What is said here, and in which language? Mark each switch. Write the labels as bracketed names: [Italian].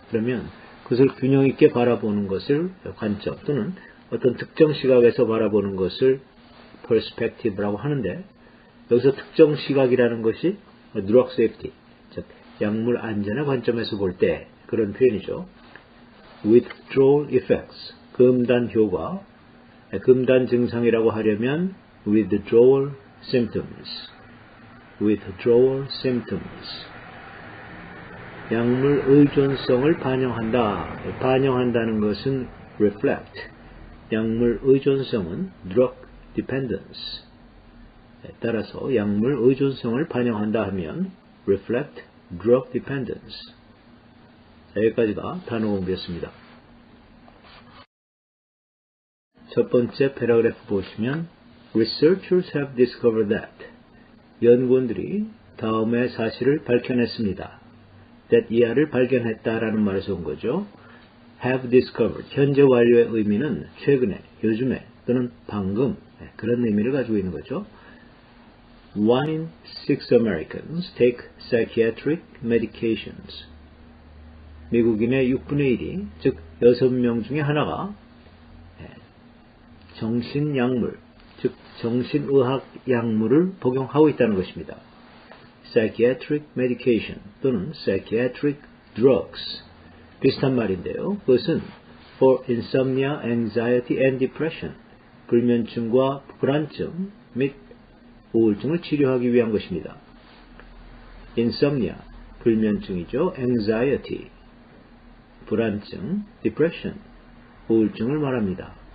[Korean] 그러면 그것을 균형 있게 바라보는 것을 관점 또는 어떤 특정 시각에서 바라보는 것을 perspective라고 하는데, 여기서 특정 시각이라는 것이 drug safety, 즉 약물 안전의 관점에서 볼 때 그런 표현이죠. [English] withdrawal effects, [Korean] 금단 효과, 금단 증상이라고 하려면 [English] withdrawal symptoms, withdrawal symptoms. [Korean] 약물 의존성을 반영한다. 반영한다는 것은 reflect. 약물 의존성은 drug dependence. 따라서 약물 의존성을 반영한다 하면 [English] reflect drug dependence. [Korean] 자, 여기까지가 단어 공부였습니다. 첫 번째 패러그래프 보시면 [English] Researchers have discovered that, [Korean] 연구원들이 다음의 사실을 밝혀냈습니다. that 이하를 발견했다라는 말에서 온 거죠. have discovered, 현재 완료의 의미는 최근에, 요즘에 또는 방금, 그런 의미를 가지고 있는 거죠. [English] 1 in 6 Americans take psychiatric medications. [Korean] 미국인의 6분의 1이, 즉 6명 중에 하나가 정신약물, 즉 정신의학 약물을 복용하고 있다는 것입니다. psychiatric medication 또는 psychiatric drugs, 비슷한 말인데요. 그것은 [English] for insomnia, anxiety and depression, [Korean] 불면증과 불안증 및 우울증을 치료하기 위한 것입니다. insomnia, 불면증이죠. anxiety, 불안증, depression, 우울증을 말합니다.